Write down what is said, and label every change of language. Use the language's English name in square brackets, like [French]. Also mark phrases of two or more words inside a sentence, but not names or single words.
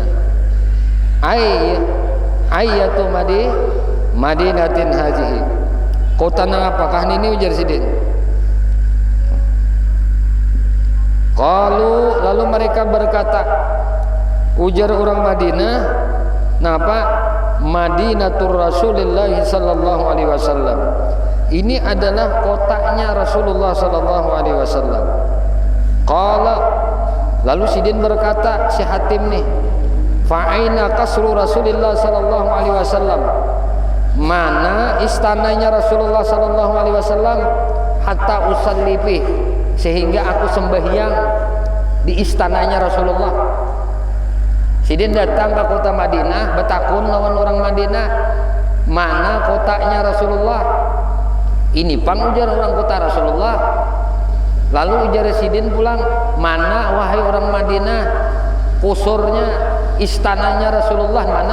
[Arabic] أية مدينة هذه, [Banjar] kota nang apakah ini, ujar sidin. Qalu, lalu mereka berkata, ujar orang Madinah, napa? [Arabic] مدينة رسول الله صلى الله عليه وسلم. [Banjar] Ini adalah kotanya Rasulullah [Arabic] صلى الله عليه وسلم. [Banjar] Qala, lalu sidin berkata, si Hatim nih, [Arabic] فأين قصر رسول الله صلى الله عليه وسلم, [Banjar] mana istananya [Arabic] رسول الله صلى الله عليه وسلم, حتى أصلي في, [Banjar] sehingga aku sembahyang di istananya Rasulullah. Sidin datang ke kota Madinah, betakun lawan orang Madinah, mana kotanya Rasulullah. Ini pang ujar orang kota Rasulullah. Lalu ujar sidin pulang, mana wahai orang Madinah kusurnya, istananya Rasulullah, mana?